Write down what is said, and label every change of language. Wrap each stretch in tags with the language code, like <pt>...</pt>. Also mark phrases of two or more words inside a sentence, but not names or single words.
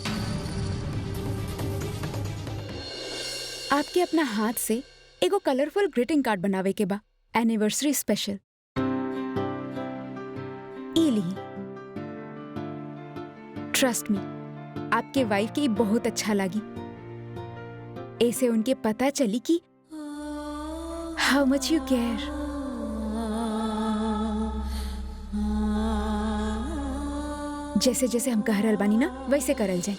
<bho>आपके अपना हाथ से एगो</bho> <en>colourful greeting card</en> <bho>बनावे के बा,</bho> <en>anniversary special.</en> <bho>इली</bho> <en>trust me,</en> <bho>आपके वाइफ के बहुत अच्छा लगी। ऐसे उनके पता चली कि</bho> <en>how much you care.</en> <bho>जैसे जैसे हम कह रहल बानी ना, वैसे करल जाए।</bho>